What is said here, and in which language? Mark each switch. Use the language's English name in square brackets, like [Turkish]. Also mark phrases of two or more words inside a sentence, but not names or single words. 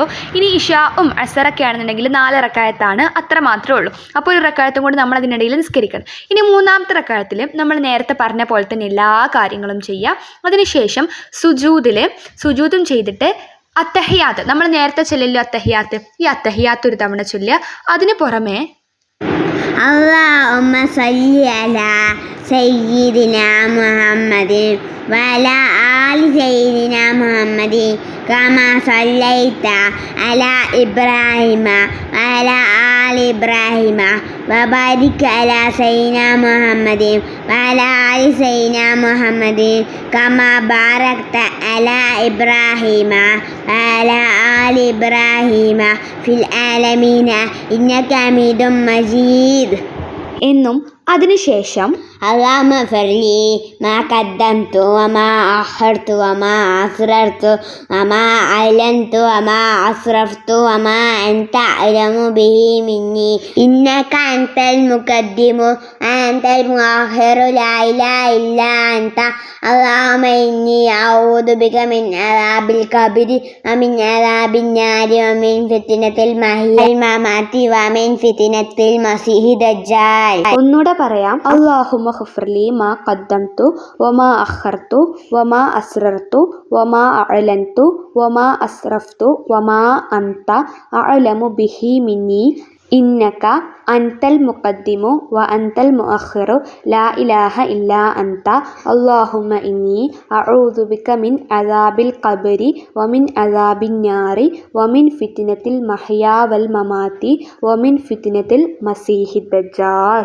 [Malayalam] ഇനി ഇഷാവും അസറൊക്കെ ആണെന്നുണ്ടെങ്കിൽ 4 റക്കായത്താണ്, അത്ര മാത്രമേ ഉള്ളൂ. അപ്പോൾ ഒരു റക്കായത്തും കൂടി നമ്മൾ അതിനിടയിൽ നിസ്കരിക്കണം. ഇനി മൂന്നാമത്തെ റക്കായത്തിൽ നമ്മൾ നേരത്തെ പറഞ്ഞ പോലെ തന്നെ എല്ലാ കാര്യങ്ങളും ചെയ്യുക. അതിനുശേഷം സുജൂദും ചെയ്തിട്ട് അത്തഹിയാത്ത്, നമ്മൾ നേരത്തെ ചൊല്ലല്ലോ അത്തഹിയാത്ത്, ഈ അത്തഹിയാത്ത് ഒരു തവണ ചൊല്ലുക. അതിന് പുറമെ [Arabic] اللهم صل على سيدنا محمد وعلى آل سيدنا محمد كما صليت على إبراهيم وعلى آل إبراهيم وبارك على سيدنا محمد وعلى آل سيدنا محمد كما باركت على إبراهيم وعلى آل إبراهيم في العالمين إنك حميد مجيد [Malayalam] എന്നും അതിനുശേഷം [Arabic] اللهم اغفر لي ما قدمت وما أخرت وما أسررت وما أعلنت وما أسرفت وما أنت أعلم به مني إنك أنت المقدم وأنت المؤخر لا إله إلا أنت اللهم إني أعوذ بك من عذاب القبر ومن عذاب النار ومن فتنة المحيا والممات ومن فتنة المسيح الدجال. [Malayalam] ഒന്നുകൂടെ പറയാം. [Arabic] اللهم اغفر لي ما قدمت وما أخرت وما أسررت وما أعلنت وما أسرفت وما أنت أعلم به مني إنك أنت المقدم وأنت المؤخر لا إله إلا أنت اللهم إني أعوذ بك من عذاب القبر ومن عذاب النار ومن فتنة المحيا والممات ومن فتنة المسيح الدجال.